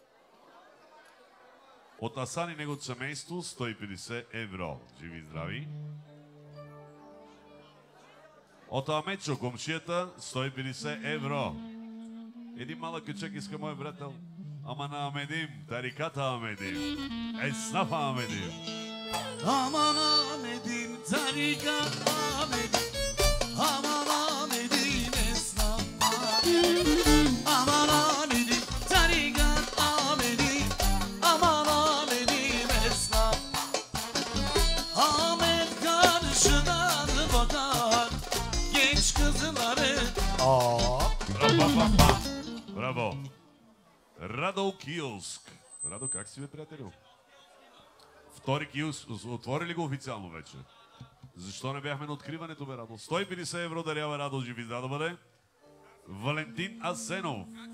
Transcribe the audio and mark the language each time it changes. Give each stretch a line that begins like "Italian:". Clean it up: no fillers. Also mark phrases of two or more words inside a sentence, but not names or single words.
Bulgarian: От Асан и неговото семейство 150 евро. Живи и здрави. От Амечо, комшията, 150 евро. Един малък кючек иска мой приятел.
Turkish: Aman Ahmet'im, tarikat Ahmet'im. Esnaf Ahmet'im. Aman Ahmet'im tarikat Ahmet'im. Aman Ahmet'im esnaf Ahmet'im. Aman Ahmet'im tarikat Ahmet'im. Aman Ahmet'im esnaf. Ahmet karşıdan bakar genç kızları.
Bulgarian: Браво! Радо Киоск. Радо, как си бе, приятелю? Втори киоск. Отвори ли го официално вече? Защо не бяхме на откриването, бе, Радо? 150 евро дарява Радо, живи да бъде. Валентин Асенов.